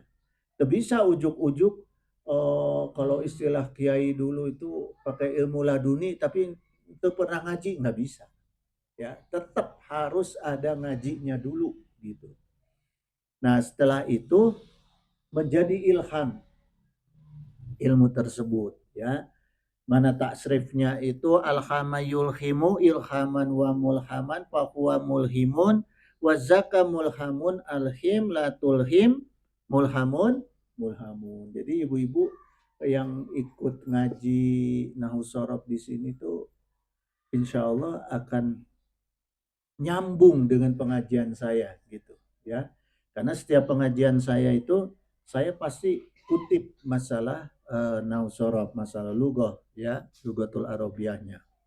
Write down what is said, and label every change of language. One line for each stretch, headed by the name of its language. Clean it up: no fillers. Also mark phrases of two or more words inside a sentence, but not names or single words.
Indonesian: Tidak bisa ujuk-ujuk kalau istilah kiai dulu itu pakai ilmu laduni tapi itu pernah ngaji, nggak bisa. Ya, tetap harus ada ngajinya dulu gitu. Nah, setelah itu menjadi ilham ilmu tersebut ya. Mana taksrifnya itu
Arabic: ألهم يلهم إلهاما وملهما فهو ملهم وذاك ملهم ألهم لا تلهم ملهم ملهم.
Indonesian: Jadi ibu-ibu yang ikut ngaji Nahwu Shorof di sini tuh
Arabic: إن شاء الله
Indonesian: akan nyambung dengan pengajian saya gitu ya. Karena setiap pengajian saya itu saya pasti kutip masalah Nahwu Shorof, masalah lughah ya,
Arabic: اللغة العربية.